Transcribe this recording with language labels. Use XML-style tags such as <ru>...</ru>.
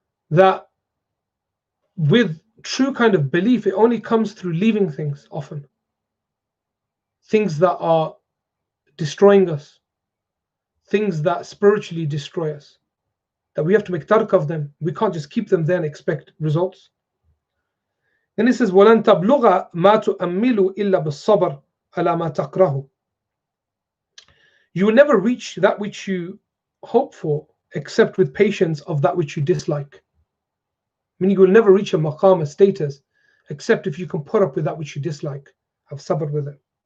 <en>That with true kind of belief, it only comes through leaving things often. things that are destroying us, things that spiritually destroy us, that we have to make tark of them. We can't just keep them there and expect results. Then he says,</en> <ar>وَلَن تَبْلُغَ مَا تُؤَمِّلُ إِلَّا بِالصَّبْرِ عَلَى مَا تَكْرَهُ.</ar> <en>You will never reach that which you hope for except with patience of that which you dislike. Meaning you will never reach a maqam, a status, except if you can put up with that which you dislike. Have sabr with it.</en>